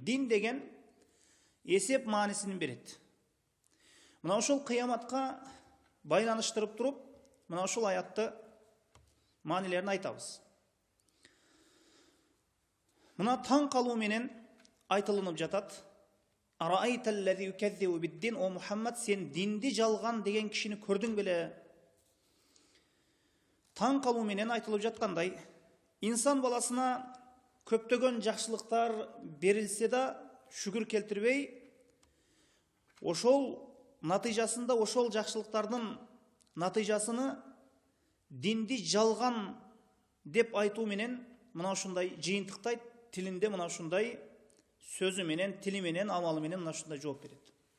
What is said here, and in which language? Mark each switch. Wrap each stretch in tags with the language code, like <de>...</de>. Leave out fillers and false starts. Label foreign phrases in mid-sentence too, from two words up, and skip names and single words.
<ky>Дин деген эсеп маанисин берет. Мына ушул кыяматка байланыштырып туруп, мына ушул аятты маанилерин айтабыз. Мына таң калуу менен айтылынып жатат.</ky> <ar>أرأيت الذي يكذب بالدين.</ar> <ky>О Мухаммад, сен динди жалган деген кишини көрдүң беле? Таң калуу менен айтылып жаткандай, инсан баласына көптөгөн жакшылыктар берилсе да шүгүр келтирбей, ошол натыйжасында ошол жакшылыктардын натыйжасыны динди жалган деп айтуу менен мына ушундай жыйынтыктайт, тилинде мына ушундай сөзү менен, тили менен, амалы менен мына ушундай жооп берет.</ky>